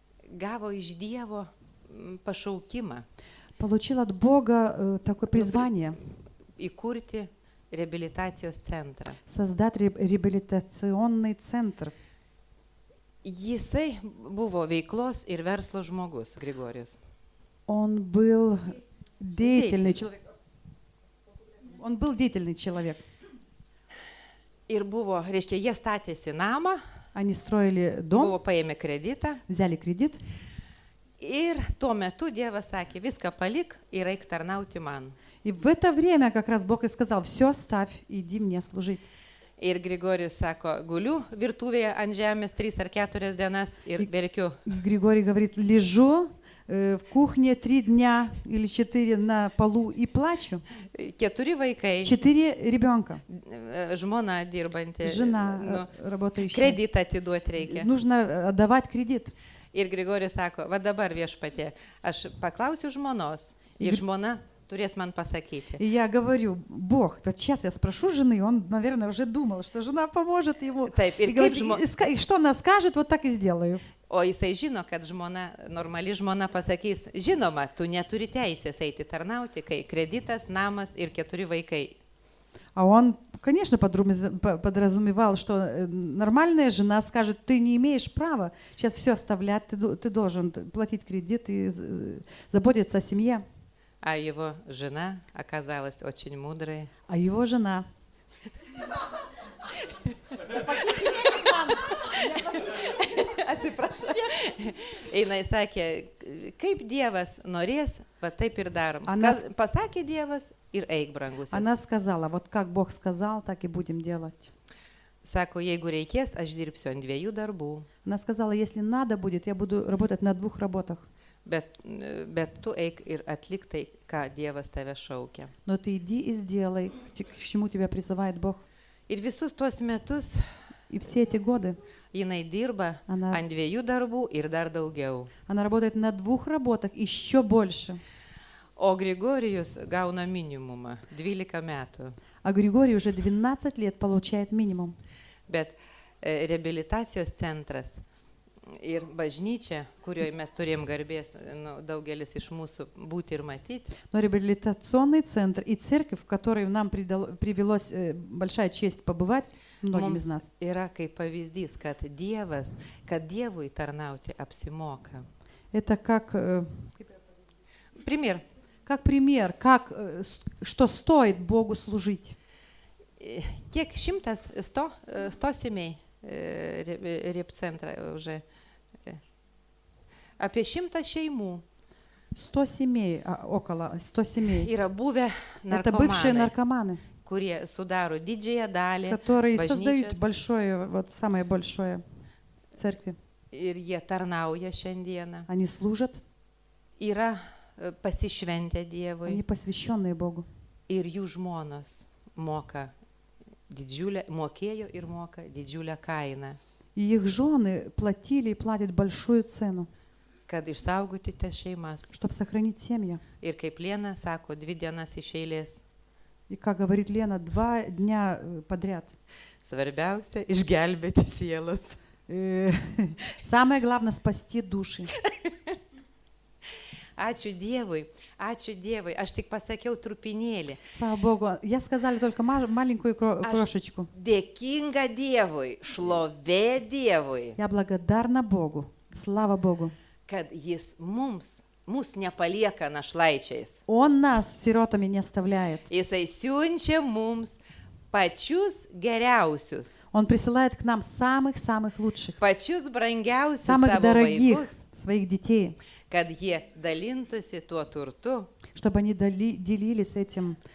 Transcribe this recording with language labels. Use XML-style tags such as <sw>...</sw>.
<lt>gavo iš Dievo pašaukimą</lt> <ru>получил от Бога такое призвание</ru> <lt>įkurti reabilitacijos centrą.</lt> <ru>создать реабилитационный центр.</ru> <lt>Jisai buvo veiklos ir verslo žmogus, Grigorijus.</lt> <ru>Он был деятельный человек. Он был деятельный человек.</ru> <lt>Ir buvo, reiškia, jie statėsi namą,</lt> <ru>Они строили дом,</ru> <lt>buvo paėmę kreditą</lt> <ru>взяли кредит,</ru> <lt>ir tuo metu Dievas sakė, viską palik ir eik tarnauti man.</lt> <ru>и в это время как раз Бог и сказал: все оставь, иди мне служить.</ru> <lt>Ir Grigorijus sako, guliu virtuvėje ant žemės 3 ar 4 dienas ir verkiu.</lt> <ru>Григорий говорит: лежу в кухне 3 дня или 4 на полу и плачу.</ru> <lt>4 vaikai,</lt> <ru>4 ребенка,</ru> <lt>žmona dirbanti,</lt> <ru>жена работающая.</ru> <lt>kreditą atiduoti reikia.</lt> <ru>Нужно отдавать кредит.</ru> <lt>Ir Grigorijus sako, va dabar viešpatie, aš paklausiu žmonos ir žmona turės man pasakyti.</lt> <ru>И я говорю: Бог, вот сейчас я спрошу жены, он, наверное, уже думал, что жена поможет ему.</ru> <lt>Taip, ir</lt> <ru>И говорит:</ru> <lt>kaip</lt> <ru>и что она скажет, вот так и сделаю.</ru> <lt>O jisai žino, kad žmona, normali žmona pasakys, žinoma, tu neturi teisės eiti tarnauti, kai kreditas, namas ir 4 vaikai.</lt> <ru>А он, конечно, подразумевал, что нормальная жена скажет: ты не имеешь права сейчас все оставлять, ты должен платить кредит и заботиться о семье. А его жена оказалась очень мудрой. А его жена...</ru> <lt>Atsiprašau. Jinai sakė, kaip Dievas norės, va taip ir darom. Pasakė Dievas ir eik, brangusis.</lt> <ru>Она сказала: вот как Бог сказал, так и будем делать.</ru> <lt>Sako, jeigu reikės, aš dirbsiu ant 2 darbų.</lt> <ru>Она сказала: если надо будет, я буду работать на 2 работах.</ru> <lt>Bet tu eik ir atlik tai, ką Dievas tave šaukia.</lt> <ru>Но ты иди и сделай, к чему тебя призывает Бог.</ru> <lt>Ir visus tuos metus</lt> <ru>И все эти годы</ru> <lt>jinai dirba ant 2 darbų ir dar daugiau.</lt> <ru>она работает на 2 работах, еще больше.</ru> <lt>O Grigorijus gauna minimumą 12 metų.</lt> <ru>А Григорий уже 12 лет получает минимум.</ru> <lt>Bet reabilitacijos centras ir bažnyčia, kurioje mes turėjom garbės, daugelis iš mūsų būti ir matyti,</lt> <ru>Но реабилитационный центр и церковь, в которой нам привелось большая честь побывать, многим из нас,</ru> <lt>yra kaip pavyzdys, kad Dievui tarnauti apsimoka.</lt> <ru>это как Пример. пример, что стоит Богу служить.</ru> <lt>Kiek</lt> <ru>100 семей репцентра уже.</ru> <lt>Apie 100 šeimų</lt> <ru>100 семей, около 100 семей.</ru> <lt>yra buvę</lt> <ru>Это бывшие</ru> <lt>narkomanai,</lt> <ru>наркоманы,</ru> <lt>kurie sudaro didžiąją dalį</lt> <ru>которые создают</ru> <lt>bažnyčios</lt> <ru>большое, вот самое большое церкви.</ru> <lt>ir jie tarnauja šiandieną,</lt> <ru>Они служат,</ru> <lt>yra pasišventę Dievui</lt> <ru>они посвященные Богу.</ru> <lt>ir jų žmonos mokėjo ir moka didžiulę kainą,</lt> <ru>И их жены платили и платят большую цену,</ru> <lt>kad išsaugoti tas šeimas.</lt> <ru>чтобы сохранить семьи.</ru> <lt>Ir kaip Lena sako, 2 dienas iš eilės.</lt> <ru>И, как говорит Лена, 2 дня подряд.</ru> <lt>Svarbiausia - išgelbėti sielas.</lt> <ru>Самое главное — спасти души.</ru> <lt>Ačiū Dievui, ačiū Dievui. Aš tik pasakiau trupinėlį.</lt> <ru>Слава Богу. Я сказала только маленькую крошечку.</ru> <lt>Dėkinga Dievui, šlovė Dievui,</lt> <ru>Я благодарна Богу. Слава Богу.</ru> <lt>kad Jis mus nepalieka našlaičiais.</lt> <ru>Он нас сиротами не оставляет.</ru> <lt>Jisai siunčia mums pačius geriausius,</lt> <ru>Он присылает к нам самых-самых лучших,</ru> <lt>pačius brangiausius</lt> <ru>самых</ru> <lt>savo</lt> <ru>дорогих</ru> <lt>vaikus,</lt> <ru>своих детей,</ru> <lt>kad jie dalintųsi tuo turtu,</lt> <ru>чтобы они делились этим,</ru>